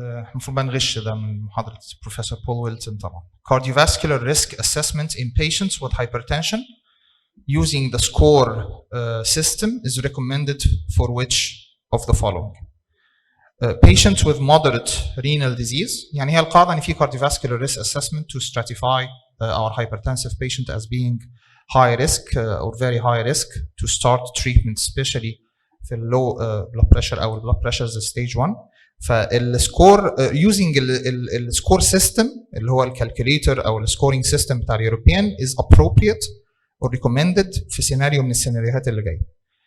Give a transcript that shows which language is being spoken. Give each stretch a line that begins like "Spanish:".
Arabic: المفروض بقى نغش ده من محاضرة بروفيسور بول ويلسون طبعا.
English: Cardiovascular risk assessment in patients with hypertension using the SCORE system is recommended for which of the following. Patients with moderate renal disease,
Arabic: يعني هي القاعدة إن في
English: cardiovascular risk assessment to stratify our hypertensive patient as being high risk or very high risk to start treatment, especially
Arabic: في
English: low blood pressure
Arabic: أو
English: blood pressure stage 1.
Arabic: فالسكور using السكور system اللي هو الكالكوليتر أو السكورينج system بتاع اليوروبيان
English: is appropriate or recommended
Arabic: في سيناريو من السيناريوهات اللي جاية.